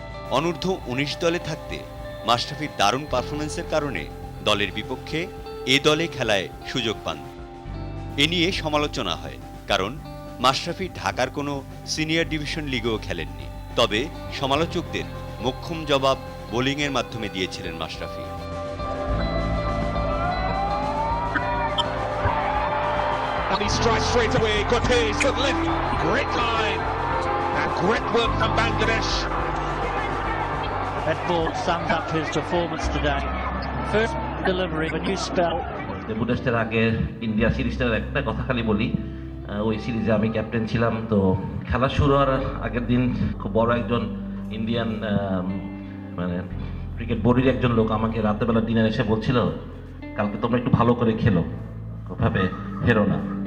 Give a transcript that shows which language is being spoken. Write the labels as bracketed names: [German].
[Bangla] অনূর্ধ্ব-19 দলে থাকতে মাশরাফির দারুণ পারফরমেন্সের কারণে দলের বিপক্ষে এ দলে খেলায় সুযোগ পান। এ নিয়ে সমালোচনা হয়, কারণ মাশরাফি ঢাকার কোনো সিনিয়র ডিভিশন লিগেও খেলেননি। তবে সমালোচকদের মোক্ষম জবাব বোলিংয়ের মাধ্যমে দিয়েছিলেন Mashrafe. [English] And he strikes straight away. Good pace, good lift, great line, and great work from Bangladesh. That ball sums up his performance today. First delivery, a new spell. [Bangla] Debut টেস্টের আগে India সিরিজটার একটা কথা খালি বলি, ওই সিরিজে আমি ক্যাপ্টেন ছিলাম। তো খেলা শুরু হওয়ার আগের দিন খুব বড় একজন ইন্ডিয়ান মানে ক্রিকেট বোর্ডের একজন লোক আমাকে রাতেরবেলা ডিনার এসে বলছিল, কালকে তোমরা একটু ভালো করে খেলো, ওভাবে হেরো না।